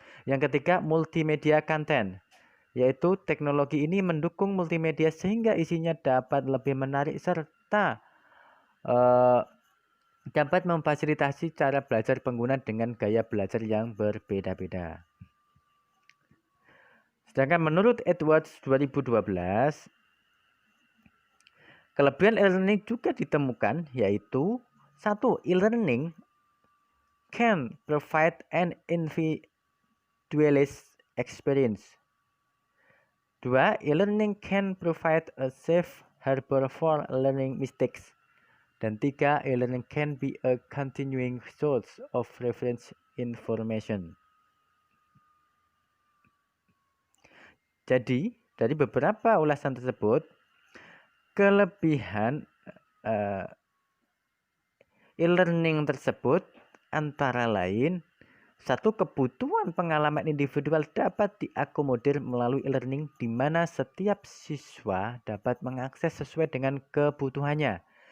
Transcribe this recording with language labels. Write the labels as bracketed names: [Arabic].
[Indonesian] Yang ketiga, multimedia content, yaitu teknologi ini mendukung multimedia sehingga isinya dapat lebih menarik serta dapat memfasilitasi cara belajar pengguna dengan gaya belajar yang berbeda-beda. Sedangkan menurut Edwards 2012, kelebihan e-learning juga ditemukan, yaitu 1. [English] E-learning can provide an individualized experience. 2. E-learning can provide a safe harbor for learning mistakes. [Indonesian] Dan [English] 3. E-learning can be a continuing source of reference information. [Indonesian] Jadi, dari beberapa ulasan tersebut, kelebihan e-learning tersebut antara lain: 1. Kebutuhan pengalaman individual dapat diakomodir melalui e-learning di mana setiap siswa dapat mengakses sesuai dengan kebutuhannya.